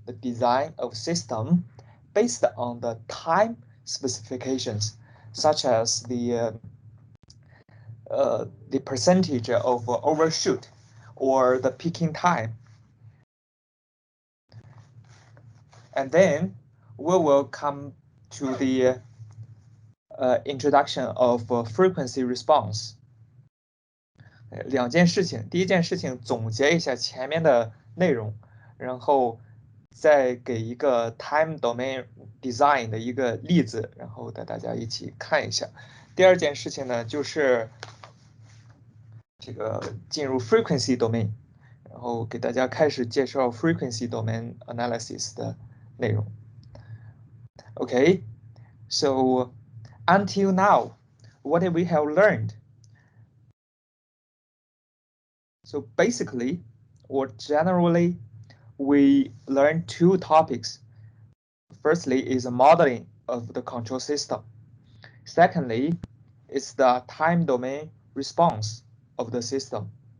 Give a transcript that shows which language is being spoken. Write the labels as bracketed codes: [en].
[en] The design of system based on the time specifications, such as the percentage of overshoot or the peaking time. And then we will come to the introduction of frequency response. [zh] 两件事情，第一件事情总结一下前面的内容，然后再给一个 time domain design 的一个例子，然后带大家一起看一下。第二件事情呢，就是这个进入 frequency domain， 然后给大家开始介绍 frequency domain analysis 的内容。 [en] Okay, so until now, what we have learned? So basically, or generally, we learn two topics. Firstly is modeling of the control system. Secondly, is the time domain response of the system.